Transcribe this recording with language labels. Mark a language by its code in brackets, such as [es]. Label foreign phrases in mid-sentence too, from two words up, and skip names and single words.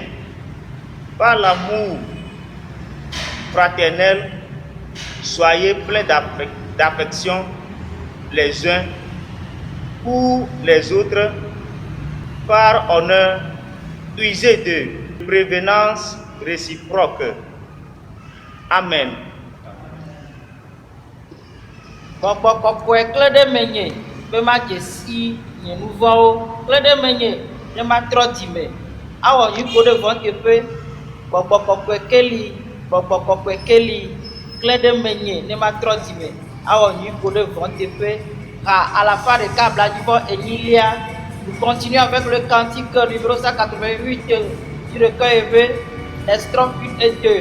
[fr] Par l'amour fraternel, soyez pleins d'affection les uns pour les autres. Par honneur, usez de prévenance réciproque. Amen. [ee] Gbɔgbɔ kɔkɔe klẽ ɖe menye be madze si nye nu vɔ̃wo, klẽ ɖe menye ne matrɔ dzi me, awɔ nyuiƒo ɖe vɔ teƒe. Gbɔgbɔ kɔkɔe keli, gbɔgbɔ kɔkɔe keli, klẽ ɖe menye ne matrɔ dzi me, awɔ nyuiƒo ɖe vɔ teƒe. Ha alafa ɖeka blaenyi enyilia. [fr] Nous continuons avec le cantique numéro 188 sur le cœur élevé, les strophes 1 et 2.